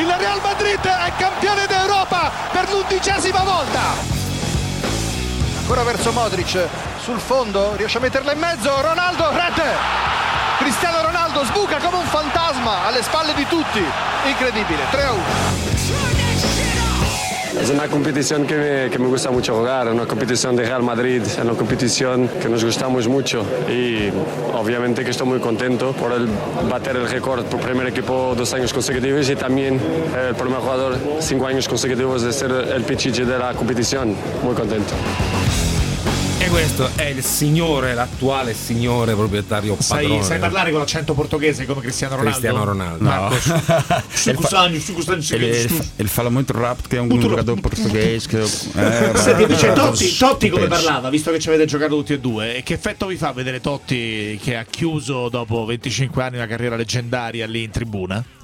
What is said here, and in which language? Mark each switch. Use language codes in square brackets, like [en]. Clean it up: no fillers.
[it] Il Real Madrid è campione d'Europa per l'11ª volta! Ancora verso Modric, sul fondo, riesce a metterla in mezzo. Ronaldo, rete! Cristiano Ronaldo sbuca come un fantasma alle spalle di tutti. Incredibile, 3-1. [es] Es una competición que me gusta mucho jugar, una competición de Real Madrid, es una competición que nos gustamos mucho y obviamente que estoy muy contento por el bater el récord por primer equipo 2 años consecutivos y también el primer jugador 5 años consecutivos de ser el Pichichi de la competición. Muy contento. [it] E questo è il signore, l'attuale signore proprietario padrone. Sai parlare con l'accento portoghese come Cristiano Ronaldo? Cristiano Ronaldo. No. Il fa molto rap, che è un giocatore portoghese. Senti, invece Totti come parlava, visto che ci avete giocato tutti e due, e che effetto vi fa vedere Totti che ha chiuso dopo 25 anni una carriera leggendaria lì in tribuna?